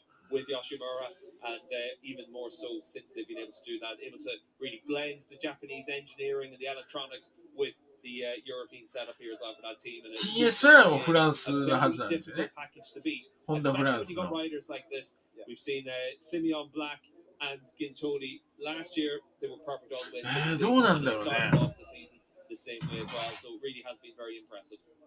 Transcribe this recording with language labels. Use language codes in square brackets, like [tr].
[en] with Yoshimura, and even more so since they've been able to do that, able to really blend the Japanese engineering and the electronics with the European setup here as well for that team. And [ja] TSR もフランスのはずなんですよね。ホンダフランスの。 [en] riders like this, we've seen Simeon Black and Gintoli last year. They were perfect all the way. [ja] どうなんだろうね。 [en] Started off the season the same way as well, so it really has been very impressive.